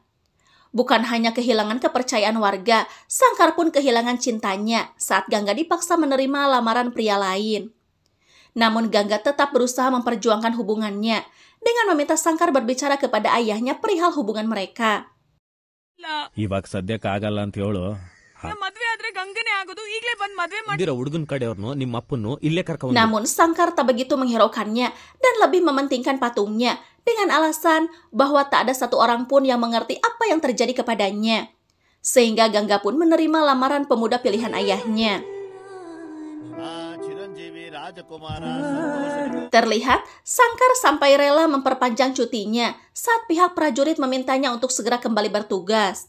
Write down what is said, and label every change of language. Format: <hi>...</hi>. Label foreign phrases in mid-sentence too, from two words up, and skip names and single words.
<id>Bukan hanya kehilangan kepercayaan warga, Sangkar pun kehilangan cintanya saat Gangga dipaksa menerima lamaran pria lain. Namun Gangga tetap berusaha memperjuangkan hubungannya dengan meminta Sangkar berbicara kepada ayahnya perihal hubungan mereka.</id> <kn>ಇವಾಗ ಸದ್ಯಕ್ಕೆ ಆಗಲ್ಲ ಅಂತ ಹೇಳು. ಮದ್ವೆ ಆದ್ರೆ ಗಂಗನೇ ಆಗೋದು, ಈಗಲೇ ಬಂದ್ ಮದ್ವೆ ಮಾಡಿ. ಹುಡುಗನ ಕಡೆಯವ್ರನ್ನು ನಿಮ್ಮ ಅಪ್ಪನ್ನು ಇಲ್ಲೇ ಕರ್ಕೊಂಡು</kn> <id>Namun Sangkar tak begitu menghiraukannya dan lebih mementingkan patungnya dengan alasan bahwa tak ada satu orang pun yang mengerti apa yang terjadi kepadanya. Sehingga Gangga pun menerima lamaran pemuda pilihan ayahnya. Terlihat Sangkar sampai rela memperpanjang cutinya saat pihak prajurit memintanya untuk segera kembali bertugas.</id>